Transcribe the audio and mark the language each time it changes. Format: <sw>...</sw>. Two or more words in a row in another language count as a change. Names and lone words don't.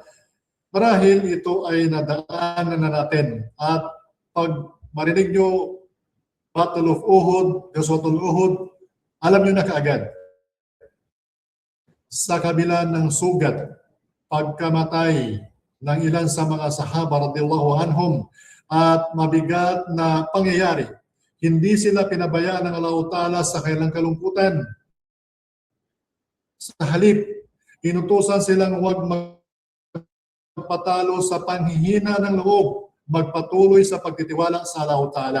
<tl>Marahil ito ay nadaanan na natin. At pag marinig nyo Battle of Uhud, Ghazwatul Uhud, alam nyo na kaagad. Sa kabila ng sugat, pagkamatay ng ilan sa mga sahaba</tl> <ar>رضي الله عنهم</ar> <tl>at mabigat na pangyayari, hindi sila pinabayaan ng Allah Ta'ala sa kailang kalungkutan. Sa halip, inutusan silang huwag magpatalo sa panghihina ng loob, magpatuloy sa pagtitiwala sa Allah Ta'ala.</tl>